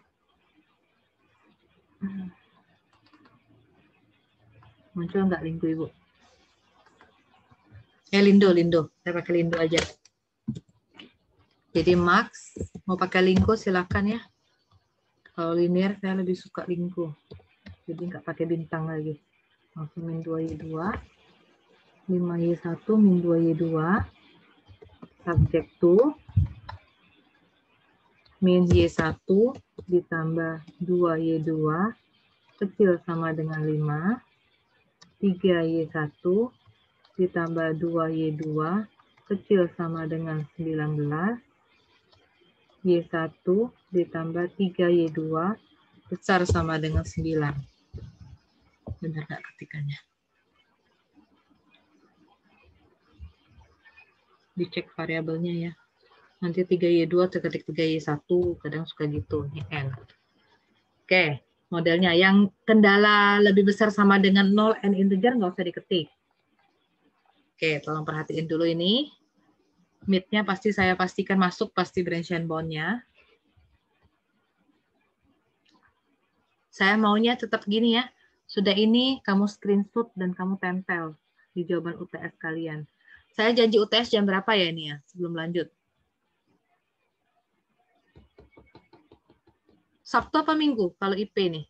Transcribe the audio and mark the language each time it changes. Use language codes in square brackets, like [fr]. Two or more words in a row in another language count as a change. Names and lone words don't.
[id] Muncul nggak linggo, Ibu? Lindo. Saya pakai lindo aja. Jadi max, mau pakai linggo silakan ya. Kalau linear saya lebih suka linggo. Jadi nggak pakai bintang lagi. Langsung min 2Y2. 5Y1 min 2Y2. Subjek to min Y1 ditambah 2Y2 kecil sama dengan 5. 3Y1 ditambah 2Y2 kecil sama dengan 19. Y1 ditambah 3Y2 besar sama dengan 9. Benar nggak ketikannya? Dicek variabelnya ya. Nanti 3Y2 terketik 3Y1, kadang suka gitu. Ini N. Oke, modelnya. Yang kendala lebih besar sama dengan 0 N integer nggak usah diketik. Oke, tolong perhatiin dulu ini. Mid-nya pasti saya pastikan masuk, pasti [en] branch and bound- [id] nya. Saya maunya tetap gini ya. Sudah ini kamu screenshot dan kamu tempel di jawaban UTS kalian. Saya janji UTS jam berapa ya ini ya, sebelum lanjut? Sabtu apa Minggu kalau IP nih?